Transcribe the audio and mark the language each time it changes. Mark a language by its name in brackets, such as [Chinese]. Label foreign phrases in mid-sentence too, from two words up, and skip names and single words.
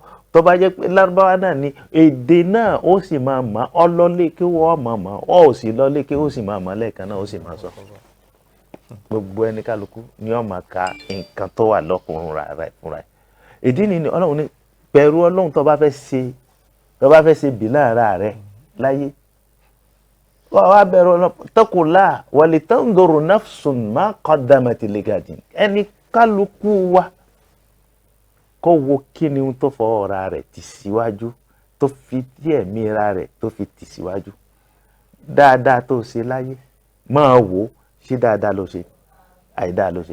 [Yoruba] Tó bá jẹ́ pé lárúbáwá náà ni èdè náà ó sì máa mọ̀, ọ lọ́lé kí wọ́n mọ̀, ọ ò sì lọ́lé kí ó sì máa mọ̀ lẹ́ẹ̀kan náà ó sì máa sọ. Gbogbo ẹni kálukú ni ó máa ka nǹkan tó wà lọ́kùnrin rẹ̀ fúnra ẹ̀. Ìdí ni Ọlọ́run ní bẹ̀rù Ọlọ́run tó bá fẹ́ ṣe bìlà ara rẹ̀ láyé. Wá bẹ̀rù Ọlọ́run, [Arabic] اتقوا الله ولتنظر نفس ما قدمت لغد. [Yoruba] Ẹni kálukú wa kó wo kí ni tó fọ ọ̀ra rẹ̀ tì síwájú, tó fi díẹ̀ mìíràn rẹ̀ tó fi tì síwájú. Dáadáa tó ṣe láyé máa wò ṣé dáadáa ló ṣe, àìdáa ló ṣe.